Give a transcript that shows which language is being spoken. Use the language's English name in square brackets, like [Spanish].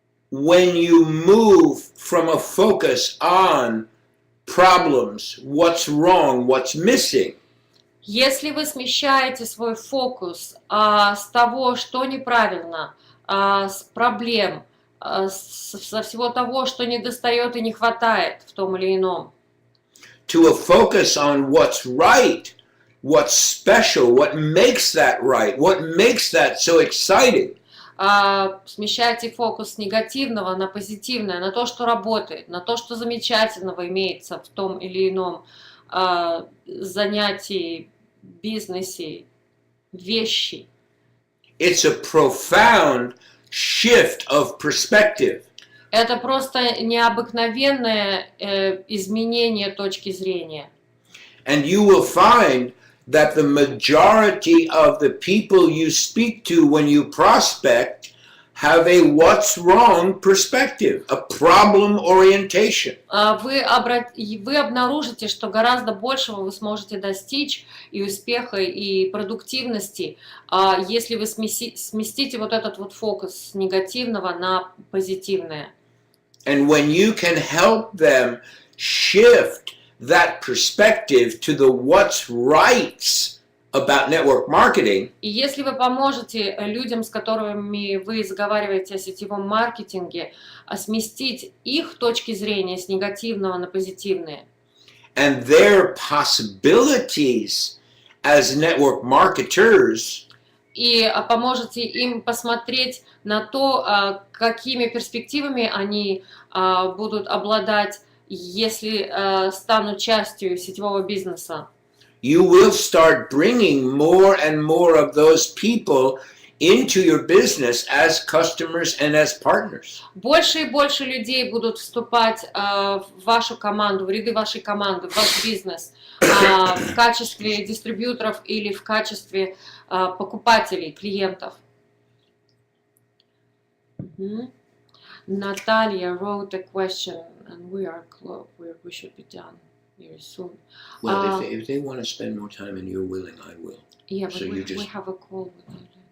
[English] When you move from a focus on problems, what's wrong, what's missing, [Russian] Если вы смещаете свой фокус с того, что неправильно, с проблем, со всего того, что недостает и не хватает в том или ином, [English] to a focus on what's right, what's special, what makes that right, what makes that so exciting. [Russian] Смещайте фокус с негативного на позитивное, на то, что работает, на то, что замечательного имеется в том или ином занятии, бизнесе, вещи. [English] It's a profound shift of perspective. [Russian] Это просто необыкновенное изменение точки зрения. [English] And you will find that the majority of the people you speak to when you prospect have a what's wrong perspective, a problem orientation. [Russian] Вы обнаружите, что гораздо большего вы сможете достичь и успеха, и продуктивности, если вы сместите вот этот вот фокус с негативного на позитивное. [English] And when you can help them shift that perspective to the what's right about network marketing, [Russian] И если вы поможете людям, с которыми вы разговариваете о сетевом маркетинге, сместить их точки зрения с негативного на позитивные, [English] and their possibilities as network marketers, [Russian] и поможете им посмотреть на то, какими перспективами они будут обладать, если станут частью сетевого бизнеса, [English] you will start bringing more and more of those people into your business as customers and as partners. [Russian] больше и больше людей будут вступать в вашу команду, в ряды вашей команды, в ваш бизнес в качестве дистрибьюторов или в качестве покупателей, клиентов. [English] Natalia wrote a question, and we should be done very soon. Well, if they want to spend more time and you're willing, I will. Yeah, but So we you just- have a call with Natalia.